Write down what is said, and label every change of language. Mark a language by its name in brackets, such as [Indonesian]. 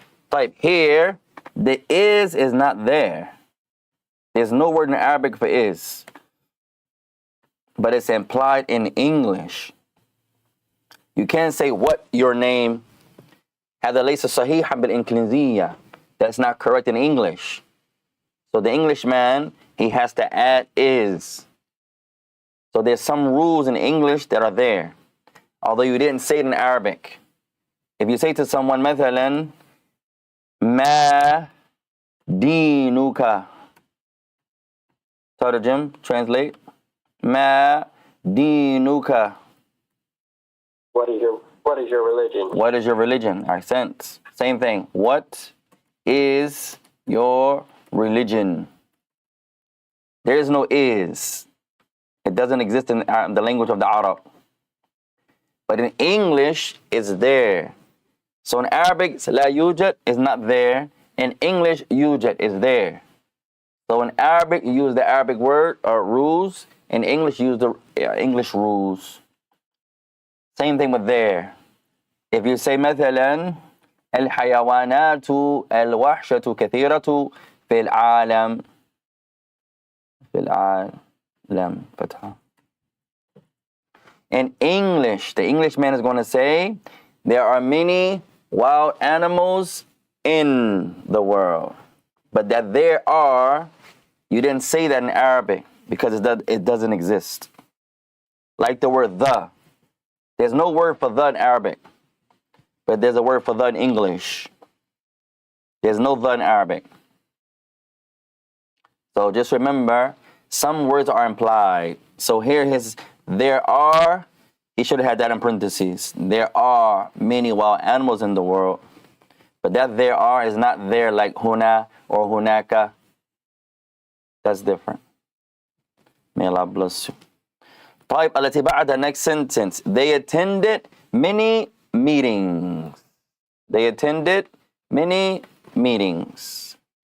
[English] Type here, the is not there. There's no word in Arabic for is. But it's implied in English. You can't say what your name. [Arabic] هذا ليس صحيحا بالإنجليزية. [English] That's not correct in English. So the Englishman, he has to add is. So there's some rules in English that are there, although you didn't say it in Arabic. If you say to someone, [Arabic] مثلا, ما دينك? [English] Tarjum, translate. [Arabic] ما دينك? [English] What is your religion? What is your religion? Accent. Same thing. What is your religion? There is no is. It doesn't exist in the language of the Arab. But in English, it's there. So in Arabic, [Arabic] لا يوجد [English] is not there. In English, [Arabic] يوجد [English] is there. So in Arabic, you use the Arabic word or rules. In English, you use the English rules. Same thing with there. [Arabic] If you say مثلا الحيوانات الوحشة كثيرة في العالم. في العالم فتحة. [English] In English, the Englishman is going to say there are many wild animals in the world. But that there are, you didn't say that in Arabic because it doesn't exist. Like the word the. There's no word for the in Arabic, but there's a word for the in English. There's no the in Arabic. So just remember, some words are implied. So here there are, he should have had that in parentheses. There are many wild animals in the world. But that there are is not there like huna or hunaka. That's different. May Allah bless you. [Arabic] طيب التي بعدها, [English] next sentence. They attended many meetings. They attended many meetings.